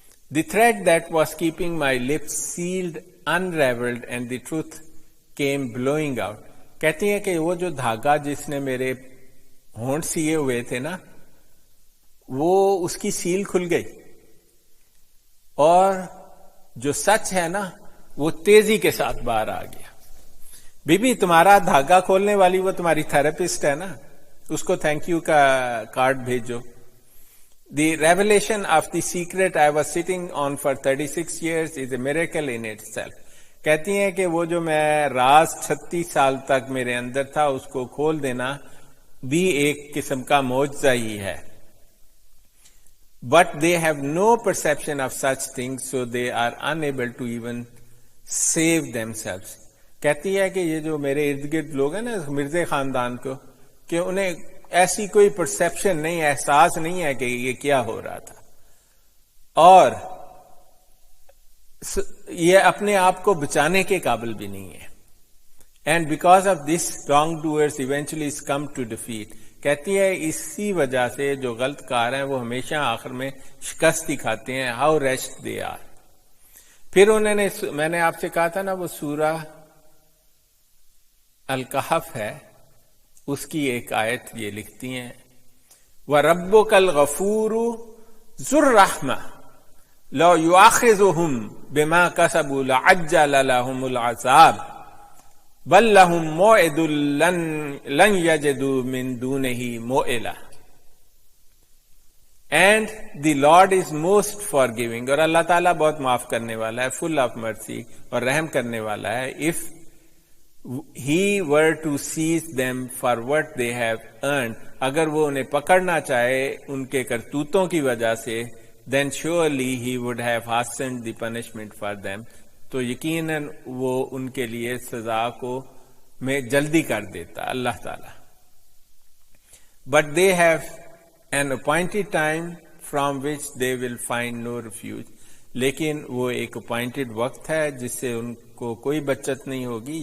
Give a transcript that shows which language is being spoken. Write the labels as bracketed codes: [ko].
[en] The thread that was keeping my lips sealed unraveled and the truth came blowing out. [ur] کہتی ہیں کہ وہ جو دھاگا جس نے میرے ہونٹ سیے ہوئے تھے نا، وہ اس کی سیل کھل گئی، اور جو سچ ہے نا وہ تیزی کے ساتھ باہر آ گیا. بی تمہارا دھاگا کھولنے والی وہ تمہاری تھراپسٹ ہے نا، اس کو تھینک یو کا کارڈ بھیجو. [en] The revelation of the secret I was sitting on for 36 years is a miracle in itself. [ur] کہتی ہیں کہ وہ جو میں راز 36 سال تک میرے اندر تھا اس کو کھول دینا بھی ایک قسم کا معجزہ ہی ہے. [en] But they have no perception of such things, so they are unable to even save themselves. [ur] کہتی ہے کہ یہ جو میرے ارد گرد لوگ ہیں نا مرزے خاندان کو، کہ انہیں ایسی کوئی پرسیپشن نہیں، احساس نہیں ہے کہ یہ کیا ہو رہا تھا، اور یہ اپنے آپ کو بچانے کے قابل بھی نہیں ہے. [en] And because of this wrongdoers eventually come to defeat. [ur] کہتی ہے اسی وجہ سے جو غلط کار ہیں وہ ہمیشہ آخر میں شکست ہی کھاتے ہیں. [en] How rest they are. [ur] پھر انہوں نے، میں نے آپ سے کہا تھا نا وہ سورہ الکہف ہے، اس کی ایک آیت یہ لکھتی ہیں [ar] وَرَبُّكَ الْغَفُورُ ذُو الرَّحْمَةِ لَوْ يُؤَاخِذُهُمْ بِمَا كَسَبُوا لَعَجَّلَ لَهُمُ الْعَذَابَ بَل لَّهُم مَّوْعِدٌ لَّن يَجِدُوا مِن دُونِهِ مَوْئِلًا. [en] And the Lord is most forgiving. [ur] اور اللہ تعالیٰ بہت معاف کرنے والا ہے، [en] full of mercy، [ur] اور رحم کرنے والا ہے. [en] If he were to seize them for what they have earned، [ur] اگر وہ انہیں پکڑنا چاہے ان کے کرتوتوں کی وجہ سے، [en] then surely he would have hastened the punishment for them، [ur] تو یقیناً وہ ان کے لیے سزا کو میں جلدی کر دیتا اللہ تعالی. [en] but they have an appointed time from which they will find no refuge. [ur] لیکن وہ ایک اپوائنٹڈ وقت ہے جس سے ان کو کوئی بچت نہیں ہوگی.